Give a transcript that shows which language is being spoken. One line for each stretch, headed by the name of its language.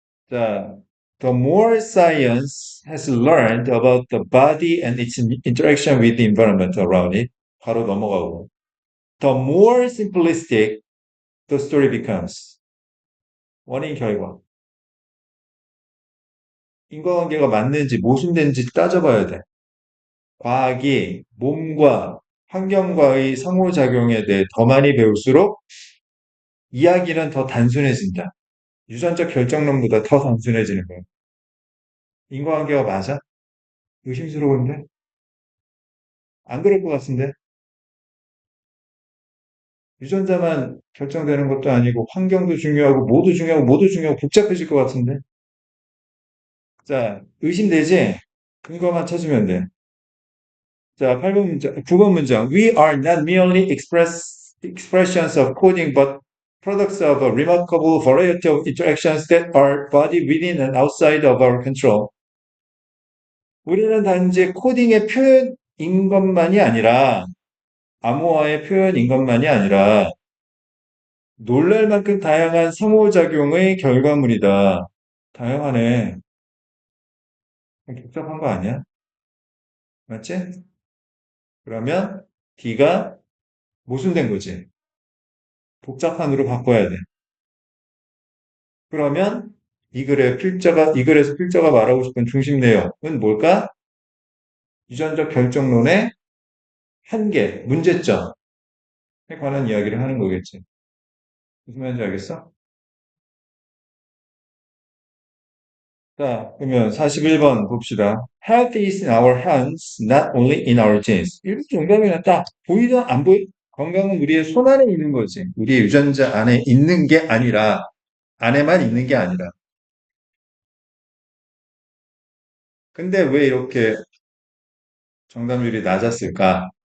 English: 자, the more science has learned about the body and its interaction with the environment around it,
Korean: 바로 넘어가고.
English: The more simplistic the story becomes.
Korean: 원인 결과. 인과관계가 맞는지 모순된지 따져봐야 돼. 과학이 몸과 환경과의 상호작용에 대해 더 많이 배울수록 이야기는 더 단순해진다. 유전적 결정론보다 더 단순해지는 거야. 인과관계가 맞아? 의심스러운데? 안 그럴 것 같은데? 유전자만 결정되는 것도 아니고 환경도 중요하고 모두 중요하고 복잡해질 것 같은데? 자, 의심되지? 근거만 찾으면 돼. 자, 8번 문장, 9번 문장.
English: We are not merely expressions of coding, but products of a remarkable variety of interactions that are body within and outside of our control.
Korean: 우리는 단지 코딩의 표현인 것만이 아니라, 암호화의 표현인 것만이 아니라, 놀랄 만큼 다양한 상호작용의 결과물이다. 다양하네. 복잡한 거 아니야? 맞지? 그러면 D가 모순된 거지. 복잡한으로 바꿔야 돼. 그러면 이 글에서 필자가 말하고 싶은 중심 내용은 뭘까? 유전적 결정론의 한계, 문제점에 관한 이야기를 하는 거겠지. 무슨 말인지 알겠어? 자, 그러면 41번 봅시다.
English: Health is in our hands, not only in our genes.
Korean: 이렇게 정답이나 딱 보이든 안 보이? 건강은 우리의 손 안에 있는 거지. 우리의 유전자 안에 있는 게 아니라, 안에만 있는 게 아니라. 근데 왜 이렇게 정답률이 낮았을까?